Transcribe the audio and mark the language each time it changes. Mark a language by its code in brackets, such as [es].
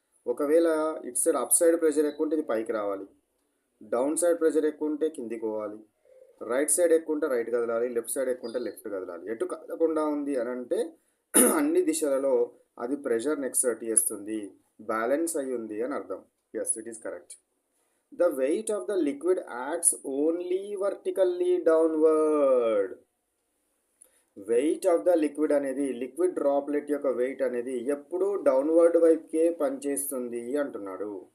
[te] ఒకవేళ ఇటు side up side pressure ఎక్కువ ఉంటే ఇది పైకి రావాలి, డౌన్ సైడ్ ప్రెషర్ ఎక్కువ ఉంటే కిందికి పోవాలి, రైట్ సైడ్ ఎక్కువ ఉంటే రైట్ కదలాలి, లెఫ్ట్ సైడ్ ఎక్కువ ఉంటే లెఫ్ట్ కదలాలి. ఎటు కదలకుండా ఉంది అని అంటే అన్ని దిశలలో అది ప్రెషర్ని ఎక్సర్ట్ చేస్తుంది, బ్యాలెన్స్ అయ్యి ఉంది అని అర్థం. [en] Yes, it is correct. The weight of the liquid acts only vertically downward. [te] Weight of the liquid అనేది, లిక్విడ్ డ్రాప్లెట్ యొక్క వెయిట్ అనేది ఎప్పుడూ డౌన్వర్డ్ వైపుకే పనిచేస్తుంది అంటున్నాడు.